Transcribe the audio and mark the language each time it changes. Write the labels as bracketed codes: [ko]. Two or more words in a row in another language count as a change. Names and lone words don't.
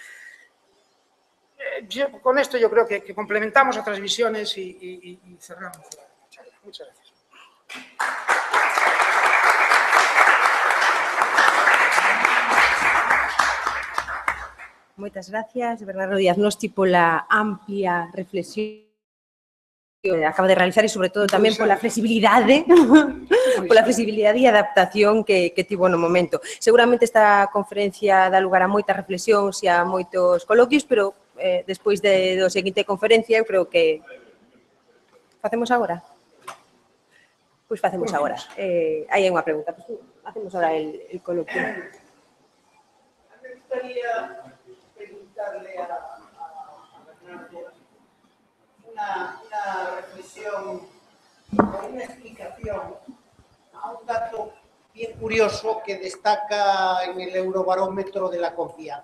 [es] Con esto yo creo que complementamos otras visiones y cerramos la charla. Muchas gracias. [gl] Moitas gracias, Bernardo Díaz Nosti, pola amplia reflexión que acaba de realizar e, sobre todo, tamén pola flexibilidade e adaptación que tivo no momento. Seguramente esta conferencia dá lugar a moitas reflexións e a moitos coloquios, pero despois do seguinte conferencia, eu creo que... Facemos agora? Pois facemos agora. Aí hai unha pregunta. Facemos agora [es] el coloquio. Me gustaría preguntarle a Bernardo una reflexión o una explicación a un dato bien curioso que destaca en el Eurobarómetro de la confianza.